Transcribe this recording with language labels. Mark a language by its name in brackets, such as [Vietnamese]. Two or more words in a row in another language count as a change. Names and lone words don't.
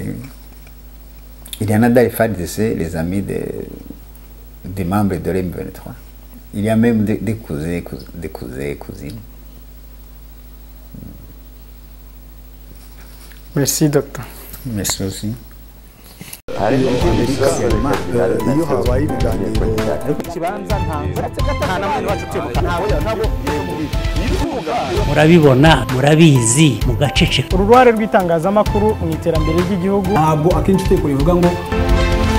[French] Il y en a dans les FARDC, les amis des membres de l'M23. Il y a même des cousins et cousines. Merci, docteur. Merci aussi. [Kinyarwanda] murabibona murabizi mugaceceka. Uruhare rw'itangazamakuru mu iterambere ry'igihugu ntabwo akenshi uteko rivuga ngo